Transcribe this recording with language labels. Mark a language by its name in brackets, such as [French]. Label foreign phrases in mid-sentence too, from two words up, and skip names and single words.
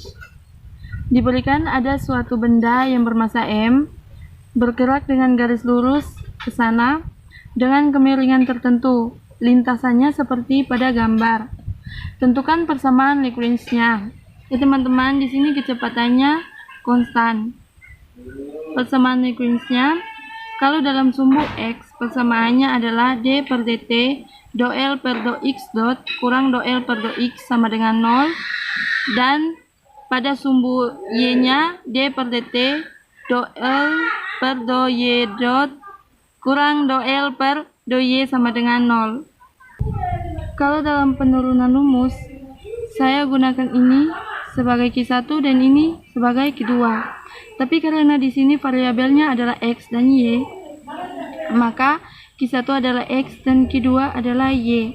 [Indonesian] Diberikan ada suatu benda yang bermassa M, bergerak dengan garis lurus ke sana, dengan kemiringan tertentu, lintasannya seperti pada gambar. Tentukan persamaan Lagrange-nya. Ya teman-teman, di sini kecepatannya konstan. Persamaan Lagrange-nya, kalau dalam sumbu X, persamaannya adalah D per dt do L per do X dot kurang do L per do X sama dengan 0, dan pada sumbu Y-nya D per dt do L per do Y dot kurang do L per do Y sama dengan 0. Kalau dalam penurunan rumus, saya gunakan ini sebagai Q1 dan ini sebagai Q2. Tapi karena di sini variabelnya adalah X dan Y, maka Q1 adalah X dan Q2 adalah Y.